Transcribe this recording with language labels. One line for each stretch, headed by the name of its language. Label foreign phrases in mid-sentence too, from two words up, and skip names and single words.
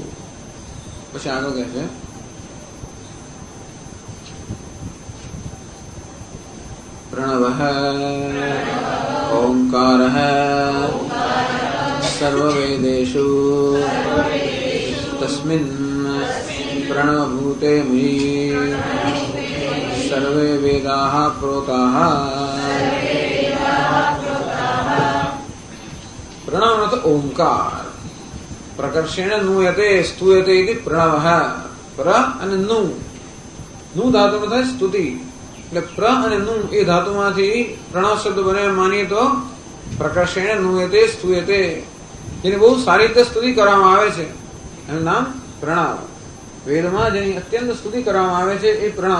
Gujarati: પછી આગળ કહે છે
Sanskrit: પ્રણવઃ ઓંકારઃ સર્વવેદેષુ તસ્મિन् પ્रणवभूते मयि सर्वे वेदाः प्रोताः. प्रणव तो ओंकार प्रकर्षेण नूयते स्तूयते इति प्रणवः.
Gujarati: प्र અને नु नु ધાતુ થાય સ્તુતિ એટલે પ્ર અને नु એ ધાતુમાંથી પ્રણવ શબ્દ બને માનીએ તો
Sanskrit: પ્રકર્ષેણ નૂયતે સ્તુયતે
Gujarati: જેની બહુ સારી રીતે સ્તુતિ કરવામાં આવે છે એનું નામ પ્રણવ. વેદમાં જેની અત્યંત સ્તુતિ કરવામાં આવે છે એ પ્રણવ.